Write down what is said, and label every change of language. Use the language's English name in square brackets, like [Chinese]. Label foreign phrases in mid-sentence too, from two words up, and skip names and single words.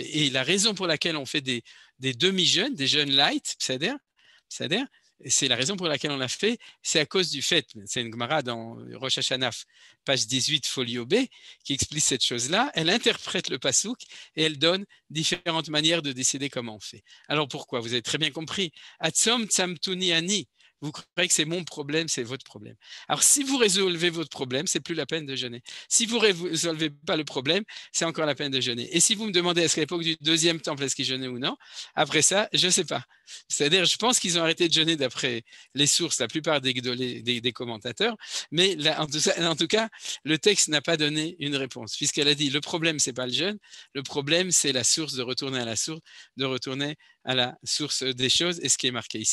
[French] Et la raison pour laquelle on fait des demi-jeûnes, des jeûnes light, c'est-à-dire, c'est la raison pour laquelle on l'a fait, c'est à cause du fait, c'est une Gemara dans Rosh Hashanah, page 18, folio B, qui explique cette chose-là. Elle interprète le pasouk et elle donne différentes manières de décider comment on fait. Alors pourquoi? Vous avez très bien compris. [Hebrew] הצום צמתוני אני. [French] Vous croyez que c'est mon problème, c'est votre problème. Alors, si vous résolvez votre problème, c'est plus la peine de jeûner. Si vous ne résolvez pas le problème, c'est encore la peine de jeûner. Et si vous me demandez est-ce qu'à l'époque du deuxième temple, est-ce qu'ils jeûnaient ou non, après ça, je ne sais pas. C'est-à-dire, je pense qu'ils ont arrêté de jeûner d'après les sources, la plupart des commentateurs, mais là, en tout cas, le texte n'a pas donné une réponse, puisqu'elle a dit le problème, ce n'est pas le jeûne, le problème, c'est la source, de retourner à la source, de retourner à la source des choses, et ce qui est marqué ici.